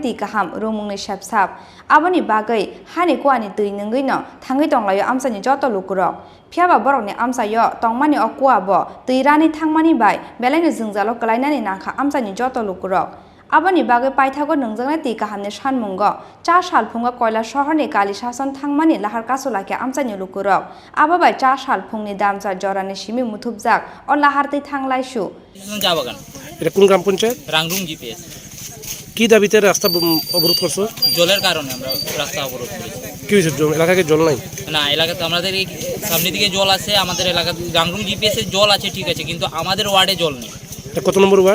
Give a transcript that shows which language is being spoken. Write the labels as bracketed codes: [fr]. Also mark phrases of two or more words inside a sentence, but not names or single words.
[trp] ti kaham rumungni sapsap aboni bagai hani kwani tui nungino thangi tonglayo amsani joto lukurok phiaba borokni amsayo tongmani okwa bo tuirani thangmani bai belaini jungjalo kalainani nakha amsani joto lukurok aboni bagai paithago nungjangnai ti kahamni shanmungo cha salphunga koila shahorni kali shasan thangmani lahar kasolake amsani lukurok ababai cha salphungni damja jorani simi muthubjak o lahar tei thanglai shu jabagan [bn] এটা কোন গ্রাম পঞ্চায়েত রাংরুং জিপিএস কি দাবিতে রাস্তা অবরোধ করছো জলের কারণে আমরা রাস্তা অবরোধ করেছি কি হয়েছে এলাকায় জল নাই না এলাকাতে আমাদের এই সামনের দিকে জল আছে আমাদের এলাকা রাংরুং জিপিএস এর জল আছে ঠিক আছে কিন্তু আমাদের ওয়ার্ডে জল নেই এটা কত নম্বর ওয়ার্ড